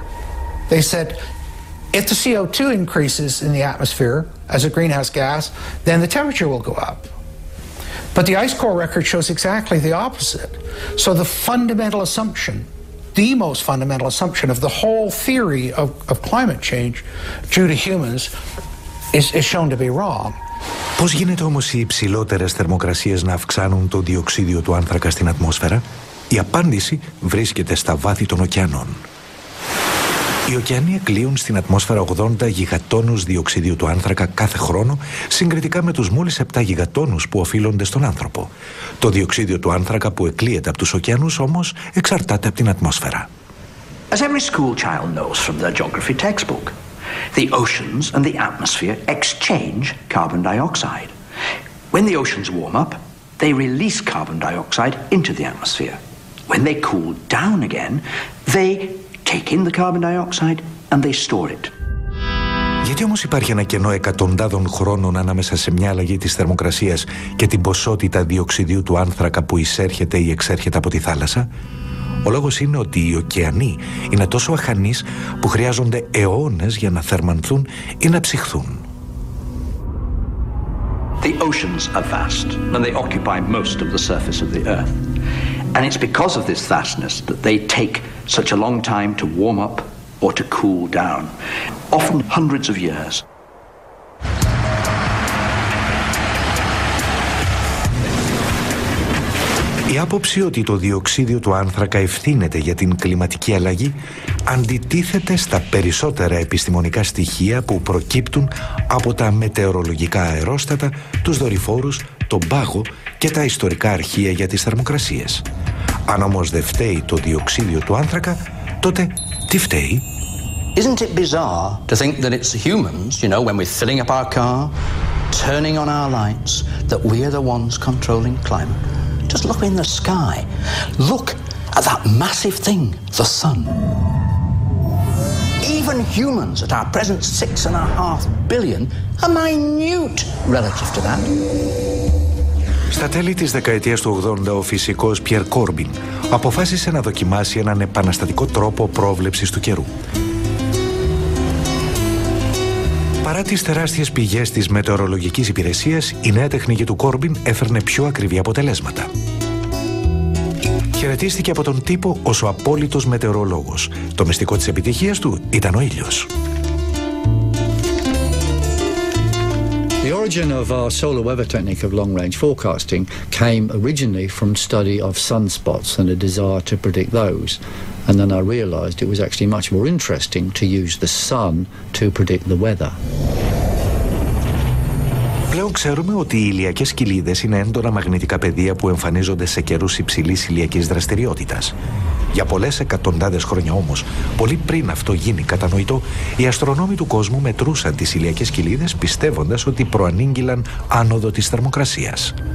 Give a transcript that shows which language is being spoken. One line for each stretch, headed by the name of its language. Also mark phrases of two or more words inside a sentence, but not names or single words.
English: They said, if the CO2 increases in the atmosphere as a greenhouse gas, then the temperature will go up. But the ice core record shows exactly the opposite. So the fundamental assumption, the most fundamental assumption of the whole theory of climate change due to humans is shown to be wrong.
Greek: Πώς γίνεται όμως οι υψηλότερες θερμοκρασίες να αυξάνουν το διοξίδιο του άνθρακα στην ατμόσφαιρα? Η απάντηση βρίσκεται στα βάθη των ωκεανών. Οι ωκεανοί εκλείουν στην ατμόσφαιρα 80 γιγατόνους διοξιδίου του άνθρακα κάθε χρόνο, συγκριτικά με τους μόλις 7 γιγατόνους που οφείλονται στον άνθρωπο. Το διοξίδιο του άνθρακα που εκλείεται από τους ωκεανούς όμως εξαρτάται από την ατμόσφαιρα.
English: As every school child knows from their geography textbook, the oceans and the atmosphere exchange carbon dioxide. When the oceans warm up, they release carbon dioxide into the atmosphere. When they cool down again, they take in the carbon dioxide and they store it.
Greek: Γιατί όμως υπάρχει ένα κενό εκατοντάδων χρόνων ανάμεσα σε μια αλλαγή της θερμοκρασίας και την ποσότητα διοξιδίου του άνθρακα που εισέρχεται ή εξέρχεται από τη θάλασσα? Ο λόγος είναι ότι οι ωκεανοί είναι τόσο αχανείς που χρειάζονται αιώνες για να θερμανθούν ή να ψυχθούν.
English: The oceans are vast and they occupy most of the surface of the earth. And it's because of this vastness that they take such a long time to warm up or to cool down, often hundreds of years.
Greek: Η άποψη ότι το διοξίδιο του άνθρακα ευθύνεται για την κλιματική αλλαγή αντιτίθεται στα περισσότερα επιστημονικά στοιχεία που προκύπτουν από τα μετεωρολογικά αερόστατα, τους δορυφόρους, τον πάγο και τα ιστορικά αρχεία για τις θερμοκρασίες. Αν όμως δεν φταίει το διοξίδιο του άνθρακα, τότε τι φταίει?
English: Isn't it bizarre to think that it's humans, you know, when we're filling up our car, turning on our lights, that we're the ones controlling climate? Just look in the sky. Look at that massive thing, the sun. Even humans at our present 6.5 billion are minute relative to that.
Greek: Στα τέλη της δεκαετίας του 80, ο φυσικός Πιέρ Κόρμπιν αποφάσισε να δοκιμάσει έναν επαναστατικό τρόπο πρόβλεψης του καιρού. Παρά τις τεράστιες πηγές της μετεωρολογικής υπηρεσίας, η νέα τεχνική του Κόρμπιν έφερνε πιο ακριβή αποτελέσματα. Χαιρετίστηκε από τον τύπο ως ο απόλυτος μετεωρολόγος. Το μυστικό της επιτυχίας του ήταν ο ήλιος.
English: The origin of our solar weather technique of long-range forecasting came originally from study of sunspots and a desire to predict those. And then I realized it was actually much more interesting to use the sun to predict the weather.
Greek: Πλέον ξέρουμε ότι οι ηλιακές κοιλίδες είναι έντονα μαγνητικά πεδία που εμφανίζονται σε καιρούς υψηλής ηλιακής δραστηριότητας. Για πολλές εκατοντάδες χρόνια όμως, πολύ πριν αυτό γίνει κατανοητό, οι αστρονόμοι του κόσμου μετρούσαν τις ηλιακές κοιλίδες πιστεύοντας ότι προανήγγυλαν άνοδο της θερμοκρασίας.